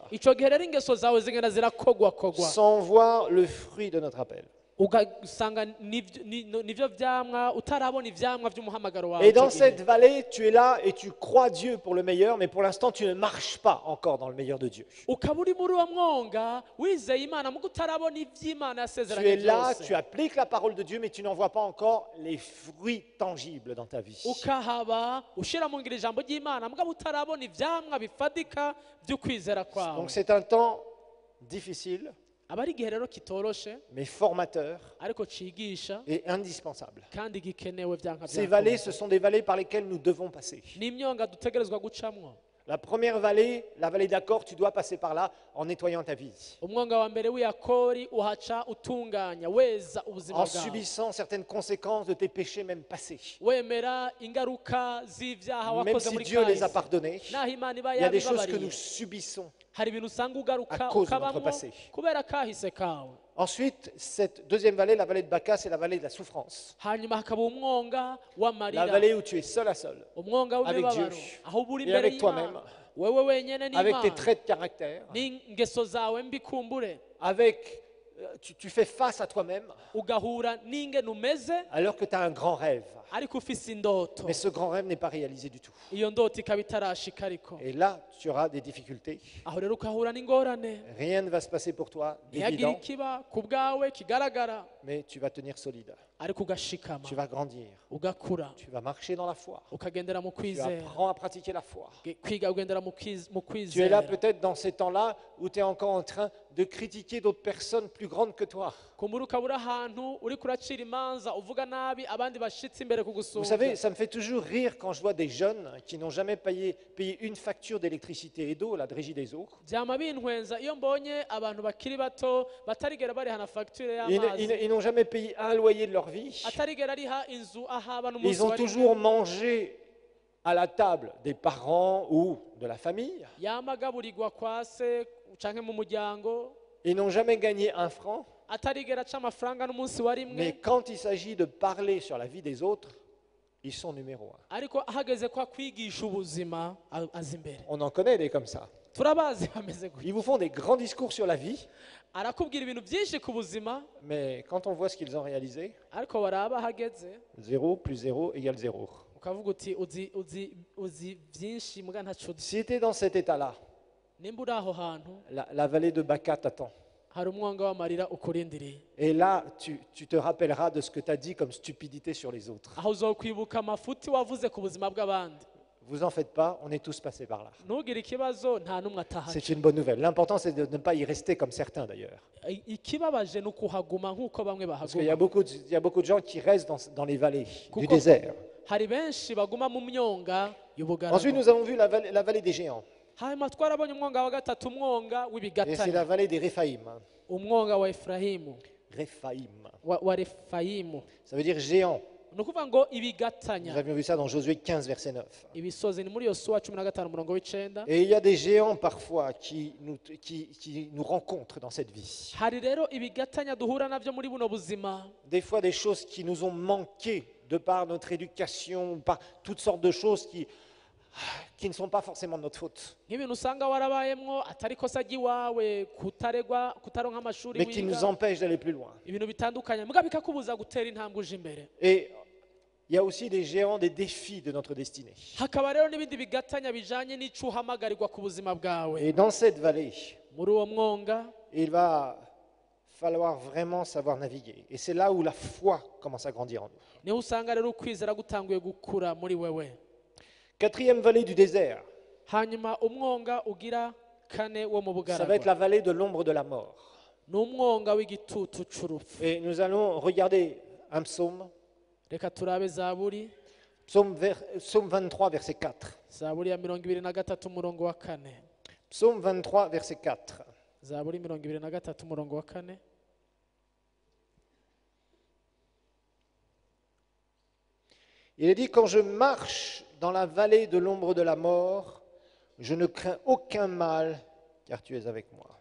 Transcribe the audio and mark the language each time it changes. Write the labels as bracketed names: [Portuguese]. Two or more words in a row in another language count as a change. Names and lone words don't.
[Rundi] Ico gihe rero ingeso zawe zigenda zirakogwakogwa [French] sans voir le fruit de notre appel. [Rundi] ugasanga nivyo vyamwa utarabona ivyamwa vy'umuhamagaro wawe. [French] Et dans [Rundi] ico gihe. [French] cette vallée, tu es là et tu crois Dieu pour le meilleur, mais pour l'instant, tu ne marches pas encore dans le meilleur de Dieu. [Rundi] ukaba uri muri uwo mwonga wizeye Imana mugo utarabona ivy'Imana [French] Tu [Rundi] yasezeranye [French] es là, [Rundi] byose. [French] tu appliques la parole de Dieu, mais tu n'en vois pas encore les fruits tangibles dans ta vie. [Rundi] ukahaba ushira mu ngiro ijambo ry'Imana mugabo utarabona ivyamwa bifadika vy'ukwizera kwawe. [French] Donc c'est un temps difficile, [Rundi] aba ari igihe rero kitoroshe [French] mais formateur [Rundi] ariko cigisha [French] et indispensable. [Rundi] kandi gikenewe vyanka [French] Ces vallées, ce sont des vallées par lesquelles nous devons passer. [Rundi] n'imyonga dutegerezwa gucamwo. [French] La première vallée, la vallée d'Accord, tu dois passer par là en nettoyant ta vie, [Rundi] Umwonga wa mbere w'Iyakori uhaca utunganya weza ubuzima [French] en [Rundi] bwawe, [French] subissant certaines conséquences de tes péchés même passés. [Rundi] wemera ingaruka z'ivyaha [French] Même [Rundi] wakoze [French] si [Rundi] muri [French] Dieu les a [Rundi] kahise. [French] pardonnés, [Rundi] Naho Imana iba [French] il y a des choses que [Rundi] yabibabariye, [French] nous subissons. [Rundi] hari ibintu usanga ugaruka [French] à cause de notre [Rundi] ukabamwo [French] passé. [Rundi] kubera kahise kawe. [French] Ensuite, cette deuxième vallée, la vallée de Baca, c'est la vallée de la souffrance. [Rundi] Hanyuma hakaba umwonga [French] La [Rundi] w'amarira, [French] vallée où tu es seul à seul, [Rundi] umwonga [French] avec [Rundi] w'imibabaro, [French] Dieu [Rundi] aho uba uri [French] et [Rundi] imbere [French] avec toi-même, [Rundi] y'Imana wewe wenyene [French] avec tes [Rundi] n'Imana [French] traits de caractère, [Rundi] n'ingeso zawe mbi kumbure, [French] avec tu fais face à toi-même [Rundi] ugahura n'ingene umeze [French] alors que tu as un grand rêve. [Rundi] ariko ufise indoto, [French] Mais ce grand rêve n'est pas réalisé du tout. [Rundi] iyo ndoto ikaba itarashika ariko [French] Et là, tu auras des difficultés. [Rundi] aho rero ukahura n'ingorane, [French] Rien ne va se passer pour toi [Rundi] ntihagire [French] d'évident, [Rundi] ikiba ku bwawe kigaragara, [French] mais tu vas tenir solide. [Rundi] ariko ugashikama [French] Tu vas grandir. [Rundi] ugakura [French] Tu vas marcher dans la foi. [Rundi] ukagendera mu [French] Tu [Rundi] kwizera, [French] apprends à pratiquer la foi. [Rundi] kwiga ugendera mu [French] Tu es là [Rundi] kwizera. [French] peut-être dans ces temps-là où tu es encore en train de critiquer d'autres personnes plus grandes que toi. [Rundi] kumbura ukaba uri ahantu uri kuracira imanza uvuga nabi abandi bashitse imbere [French] Vous [Rundi] kugusumba. [French] savez, ça me fait toujours rire quand je vois des jeunes qui n'ont jamais payé une facture d'électricité et d'eau, la régie des eaux. [Rundi] byama bintwenza iyo mbonye abantu bakiri bato batarigera barihana fagitire [French] Ils [Rundi] y'amazi, [French] n'ont jamais payé un loyer de leur vie. [Rundi] atarigera ariha inzu ahaba [French] Ils [Rundi] n'umunsi [French] ont [Rundi] wa rimwe, [French] toujours mangé à la table des parents ou de la famille. [Rundi] yama agaburirwa kwa se canke mu muryango, [French] Ils n'ont jamais gagné un franc. [Rundi] atarigera aca amafaranga n'umunsi wa rimwe, [French] Mais quand il s'agit de parler sur la vie des autres, ils sont numéro un. [Rundi] ariko ahageze ko akwigisha ubuzima aza imbere. [French] On en connaît des comme ça. [Rundi] Turabazi bameze gutya, [French] Ils vous font des grands discours sur la vie, [Rundi] arakubwira ibintu byinshi ku buzima, [French] mais quand on voit ce qu'ils ont réalisé, [Rundi] ariko waraba ahageze [French] 0 plus 0 égale 0. [Rundi] ukavuga uti uzi byinshi muga ntaco uzi. [French] Si tu es dans cet état-là, [Rundi] Nimba uri aho hantu [French] la vallée de Baca t'attend. [Rundi] hari umwonga w'amarira ukurindiriye, [French] Et là, tu te rappelleras de ce que tu as dit comme stupidité sur les autres. [Rundi] aho uzokwibuka amafuti wavuze ku buzima bw'abandi. [French] Vous en faites pas, on est tous passés par là. [Rundi] Ntugire ikibazo, nta n'umwe atahaca. [French] C'est une bonne nouvelle. L'important, c'est de ne pas y rester comme certains d'ailleurs. [Rundi] Ikibabaje ni ukuhaguma nk'uko bamwe [French] Parce qu'il y a [Rundi] bahaguma. [French] il y a beaucoup de gens qui restent dans les vallées du [Rundi] Kuko [French] désert. [Rundi] hari benshi baguma mu myonga [French] Ensuite, [Rundi] y'ubugaragwa. [French] nous avons vu la vallée des géants. [Rundi] Hanyuma twarabonye umwonga wa gatatu, umwonga [French] Et c'est [Rundi] w'ibigatanya, [French] la vallée des Réphaïm. [Rundi] umwonga wa Efurahimu. [French] Rephaïm. [Rundi] wa refayimu. [French] Ça veut dire géant. [Rundi] Ni ukuvuga ngo [French] Nous [Rundi] ibigatanya. [French] avions vu ça dans Josué 15, verset 9. [Rundi] Ibisozi ni muri Yosuwa 15 umurongo w'icenda. [French] Et il y a des géants parfois qui nous rencontrent dans cette vie. [Rundi] Hari rero ibigatanya duhura navyo muri buno buzima. [French] Des fois des choses qui nous ont manqué de par notre éducation, par toutes sortes de choses qui ne sont pas forcément de notre faute, [Rundi] Nk'ibintu usanga warabayemwo atari kosa ry'iwawe, kutaronka amashuri [French] mais qui nous [Rundi] wiga, [French] empêchent d'aller plus loin. [Rundi] ibintu bitandukanye muga bikakubuza gutera intambwe uje imbere. [French] Et il y a aussi des géants, des défis de notre destinée. [Rundi] Hakaba rero n'ibindi bigatanya bijanye n'ico uhamagarirwa ku buzima bwawe. [French] Et dans cette vallée, [Rundi] Muri uwo mwonga [French] il va falloir vraiment savoir naviguer. Et c'est là où la foi commence à grandir en nous. [Rundi] niho usanga rero ukwizera gutanguye gukura muri wewe. [French] Quatrième vallée du désert, [Rundi] Hanyuma umwonga ugira kane wo mu [French] ça va être [Rundi] bugaragwa [French] la vallée de l'ombre de la mort. [Rundi] ni umwonga w'igitutu c'urupfu. [French] Et nous allons regarder un psaume, [Rundi] Reka turabe Zaburi, [French] psaume 23, verset 4. [Rundi] Zaburi ya 23 umurongo wa 4. [French] Psaume 23, verset 4. [Rundi] Zaburi 23 umurongo wa 4. [French] Il est dit, quand je marche dans la vallée de l'ombre de la mort, je ne crains aucun mal, car tu es avec moi.